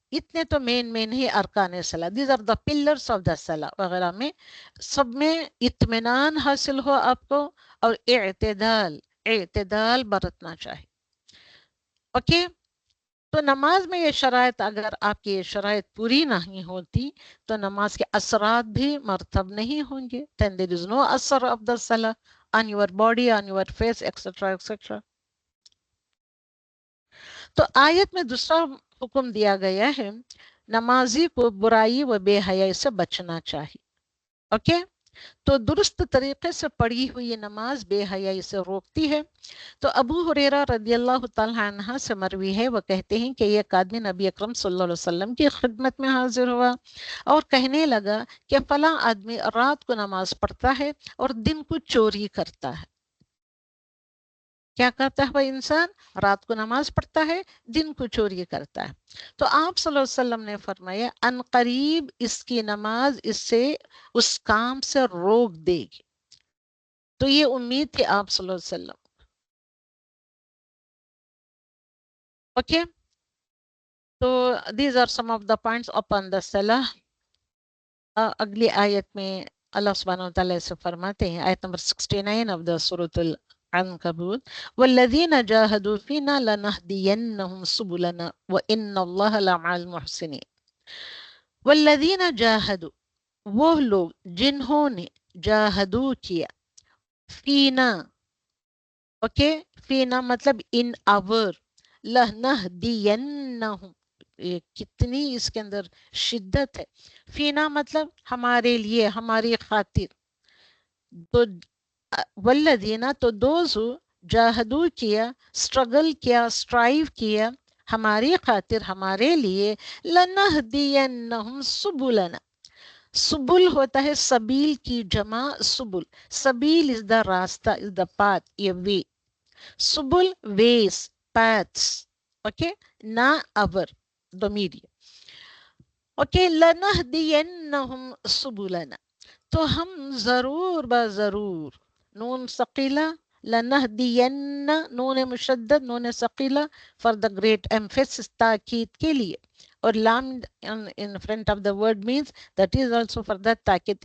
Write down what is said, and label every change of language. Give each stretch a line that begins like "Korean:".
Urdu: اتنے تو مین ہی ارکان صلاح،
English: these are the pillars of the صلاح
Urdu: وغیرہ میں سب میں اطمینان حاصل ہو آپ کو، اور اعتدال برتنا چاہیے. اوکے، تو نماز میں یہ شرائط، اگر آپ کی یہ شرائط پوری نہیں ہوتی تو نماز کے اثرات بھی مرتب نہیں ہوں گے.
English: then there is no اثر of the salah on your body, on your face, etc. etc.
Urdu: تو آیت میں دوسرا حکم دیا گیا ہے، نمازی کو برائی و بے حیائی سے بچنا چاہیے. اوکے، تو درست طریقے سے پڑھی ہوئی نماز بے حیائی سے روکتی ہے. تو ابو ہریرہ رضی اللہ تعالیٰ عنہ سے مروی ہے، وہ کہتے ہیں کہ ایک آدمی نبی اکرم صلی اللہ علیہ وسلم کی خدمت میں حاضر ہوا اور کہنے لگا کہ فلاں آدمی رات کو نماز پڑھتا ہے اور دن کو چوری کرتا ہے. کیا کرتا ہے وہ انسان؟ رات کو نماز پڑھتا ہے، دن کو چوری کرتا ہے. تو آپ صلی اللہ علیہ وسلم نے فرمایا ان قریب اس کی نماز اس سے اس کام سے روک دے گی. تو یہ امید تھی آپ صلی اللہ علیہ وسلم. اوکے، تو
English: these are some of the points upon the salah.
Urdu: اگلی آیت میں اللہ سبحانہ وتعالی سے فرماتے ہیں، آیت نمبر 69 of the سورۃ العنکبوت،
Arabic: والذین جاہدوا فینا لنہدینہم سبلنا وان اللہ لمع المحسنین.
Urdu: والذین جاہدوا، وہ لوگ جنہوں نے جاہدو کیا، فینا، اوکے، فینا مطلب ان اور، لنہدینہم، کتنی اس کے اندر شدت ہے. فینا مطلب ہمارے لیے، ہماری خاطر. تو والذین، تو دوز جاہدو کیا، اسٹرگل کیا، اسٹرائیو کیا، ہماری خاطر، ہمارے لیے، لنہدینہم سبلنا. سبل ہوتا ہے سبیل کی جمع سبل.
English: سبیل is the راستہ، is the path, یہ وے.
Urdu: سبل
English: Ways, paths.
Urdu: اوکے، نا اور ضمیر. اوکے، لنہدینہم سبلنا، تو ہم ضرور بضرور، نون ثقیلہ، لنہدین، نون مشدد، نون ثقیلہ
English: for the great emphasis,
Urdu: تاکید کے لیے، اور لام
English: in front of the word means that is also for that
Urdu: تاکید.